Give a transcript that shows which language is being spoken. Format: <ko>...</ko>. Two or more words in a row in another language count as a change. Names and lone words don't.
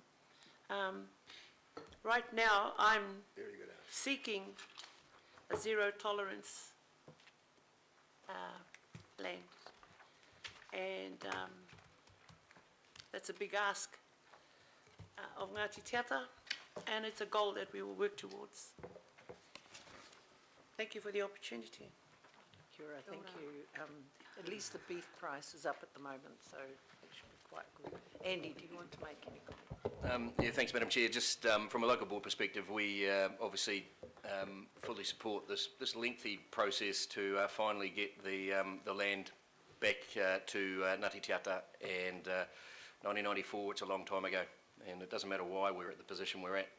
<en>Right now, I'm seeking a zero tolerance land. And that's a big ask of Ngāti Te Ata, and it's a goal that we will work towards. Thank you for the opportunity.</en> <mi>Kia ora,</mi> <en>thank you. At least the beef price is up at the moment, so it should be quite good. Andy, do you want to make any comment? Yeah, thanks, Madam Chair. Just from a local board perspective, we obviously fully support this lengthy process to finally get the land back to Ngāti Te Ata, and 1994, it's a long time ago, and it doesn't matter why we're at the position we're at.</en>